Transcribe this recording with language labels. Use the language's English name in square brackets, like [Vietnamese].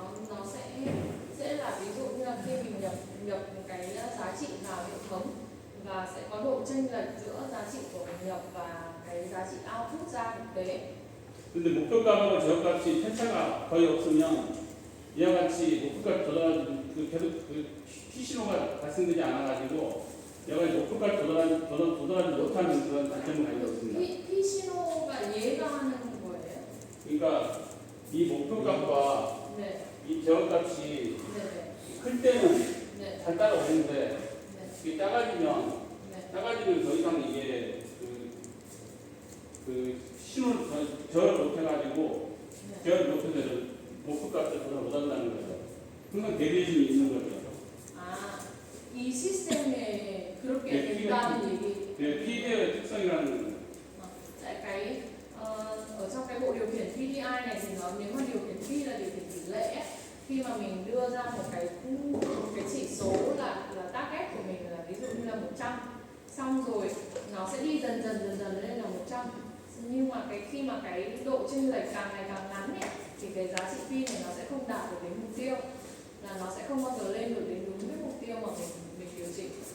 [Vietnamese] nó sẽ là ví dụ như là khi mình nhập cái giá trị vào hệ thống và sẽ có độ chênh lệch giữa giá trị của mình nhập và cái giá trị output ra thực tế. [Korean] 근데 목표값하고 제어값이 편차가 거의 없으면 이와 같이 목표값 계속 P 신호가 발생되지 않아가지고 이와 같이 목표값 도달하지 못하는 그런 단점을 가지고 있습니다. P 신호가 얘가 하는 거예요? 그러니까 이 목표값과 네. 이 제어값이 네. 클 때는 네. 잘 따라오는데 네. 이게 작아지면 더 이상 이게 그 신호를 저를 못해가지고 제어를 못해서 목표값을 도달 못한다는 거죠. 항상 대리심이 있는 거죠. 이 시스템에 그렇게 된다는 얘기. 네, PD의 특성이라는 거예요. [Vietnamese] Tại ở trong cái bộ điều khiển PDI này thì nếu mà điều khiển P là điều khiển tỷ lệ ấy, khi mà mình đưa ra một cái chỉ số là target của mình là ví dụ như là 100 xong rồi nó sẽ đi dần dần lên là 100 nhưng mà khi mà cái độ chênh lệch càng ngày càng ngắn ấy, thì cái giá trị P này nó sẽ không đạt được đến mục tiêu là nó sẽ không bao giờ lên được đến đúng cái mục tiêu mà mình điều chỉnh.